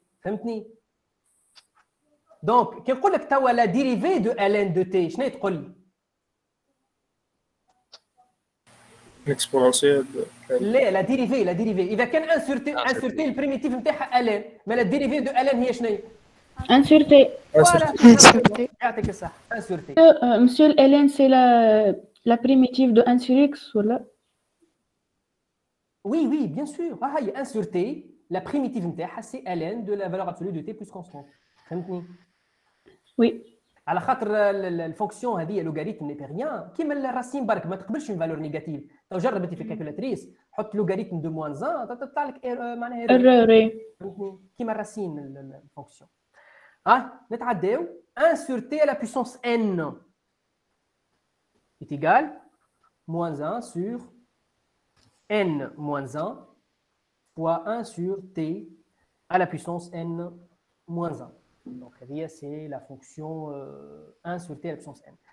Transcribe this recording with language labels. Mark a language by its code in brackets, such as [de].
[ar] فهمتني؟ دونك كي نقول لك توا لا ديريفي دو ln de t شنو تقول لي؟ الاكسبونونسيال لا ديريفي اذا كان ان سور تي البريميتيف نتاعها ln ما لا ديريفي دو ln هي شنو هي؟ ان سور تي. يعطيك الصح ان سور تي. [fr] monsieur ln c'est la primitive de 1 sur x ولا؟ Oui, bien sûr. هي 1 sur t la primitive نتاعها c'est ln de la valeur absolue de t plus constante. [ar] فهمتني؟ وي. على خاطر الفونكسيون هذه لوغاريتم نيبيريان كيما الراسين برك ما تقبلش اون فالور نيجاتيف. تو جرب انت في الكالكولاتريس حط لوغاريتم دو موان 1 تطلع لك معناها ايرور كيما الراسين الفونكسيون. نتعداو [fr] 1 sur t à la puissance n est égal moins 1 sur n moins 1 fois 1 sur t à la puissance n moins 1. Donc, c'est la fonction 1 sur t à la puissance n.